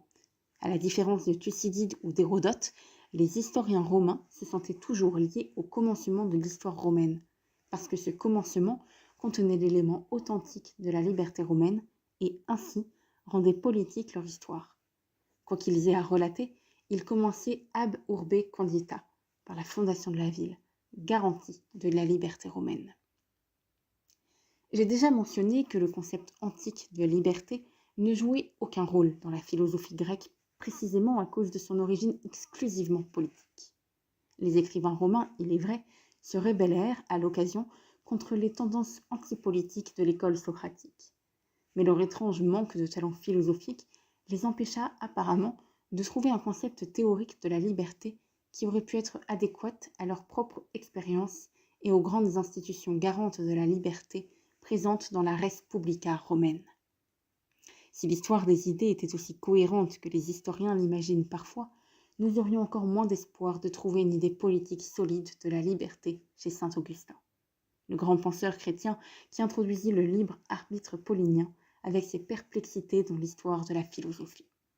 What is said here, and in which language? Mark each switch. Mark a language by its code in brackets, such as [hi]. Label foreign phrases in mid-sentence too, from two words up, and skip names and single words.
[fr] À la différence de Thucydide ou d'Hérodote, les historiens romains se sentaient toujours liés au commencement de l'histoire romaine, parce que ce commencement contenait l'élément authentique de la liberté romaine et ainsi rendait politique leur histoire. Quoi qu'ils aient à relater, ils commençaient [la] ab urbe condita, [fr] par la fondation de la ville, garantie de la liberté romaine. J'ai déjà mentionné que le concept antique de liberté ne jouait aucun rôle dans la philosophie grecque, précisément à cause de son origine exclusivement politique. Les écrivains romains, il est vrai, se rebellèrent à l'occasion contre les tendances antipolitiques de l'école socratique. Mais leur étrange manque de talent philosophique les empêcha apparemment de trouver un concept théorique de la liberté qui aurait pu être adéquate à leur propre expérience et aux grandes institutions garantes de la liberté présentes dans la [la] res publica [fr] romaine. Si l'histoire des idées était aussi cohérente que les historiens l'imaginent parfois, nous aurions encore moins d'espoir de trouver une idée politique solide de la liberté chez saint Augustin, le grand penseur chrétien qui introduisit le libre arbitre paulinien avec ses perplexités dans l'histoire de la philosophie.